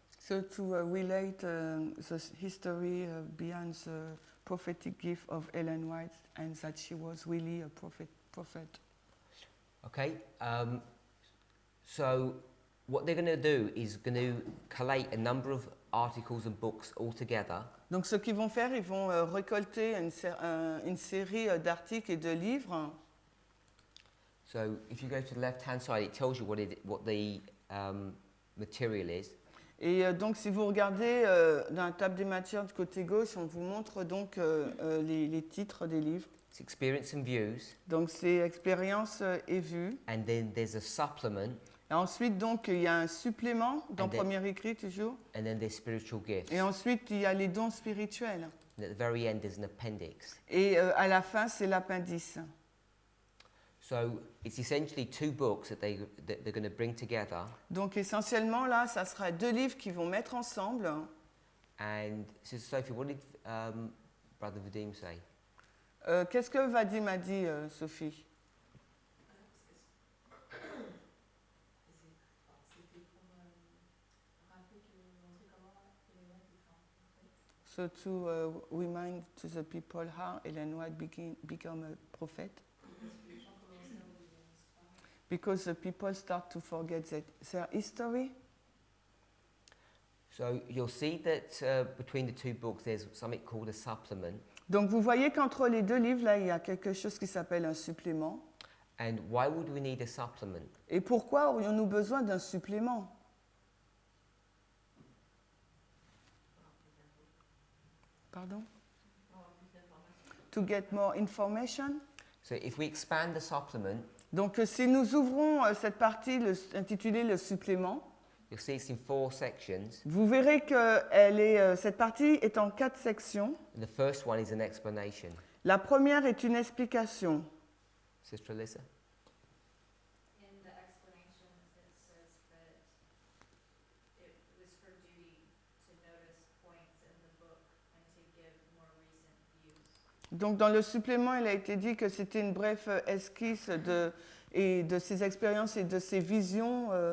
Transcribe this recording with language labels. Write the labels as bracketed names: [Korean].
[English] So to relate the history behind the prophetic gift of Ellen White and that she was really a prophet. Okay, so what they're going to do is going to collate a number of articles and books all together. [French] Donc ce qu'ils vont faire, ils vont récolter une série d'articles et de livres. [English] So if you go to the left-hand side, it tells you what the material is. [French] Et donc si vous regardez dans la table des matières du côté gauche, on vous montre donc les titres des livres. [English] It's experience and views. [French] Donc c'est expérience et vue. [English] And then there's a supplement. [French] Et ensuite donc il y a un supplément dans [English] And then- [French] Premier écrit toujours. [English] And then there's spiritual gifts. [French] Et ensuite il y a les dons spirituels. [English] And at the very end, there's an appendix. [French] Et à la fin c'est l'appendice. [English] So it's essentially 2 books that they're going to bring together. [French] Donc essentiellement là, ça sera 2 livres qu'ils vont mettre ensemble. [English] And Sister Sophie, what did Brother Vadim say? [French] Qu'est-ce que Vadim a dit, Sophie? [English] So to remind to the people how Ellen White became a prophet. Because the people start to forget their history. So you'll see that between the 2 books, there's something called a supplement. [French] Donc vous voyez qu'entre les 2 livres, là, il y a quelque chose qui s'appelle un supplément. [English] And why would we need a supplement? [French] Et pourquoi aurions-nous besoin d'un supplément? [English] Pardon? To get more information. So if we expand the supplement, [French] Donc si nous ouvrons cette partie intitulée le supplément, [English] you'll see it's in 4 sections. [French] vous verrez que cette partie est en 4 sections. [English] And the first one is an explanation. [French] La première est une explication. [English] Sister Alyssa? In the explanation, it says that it was for Judy to notice points in the book and to give more recent views. [French] Donc dans le supplément, il a été dit que c'était une brève esquisse de ses expériences et de ses visions.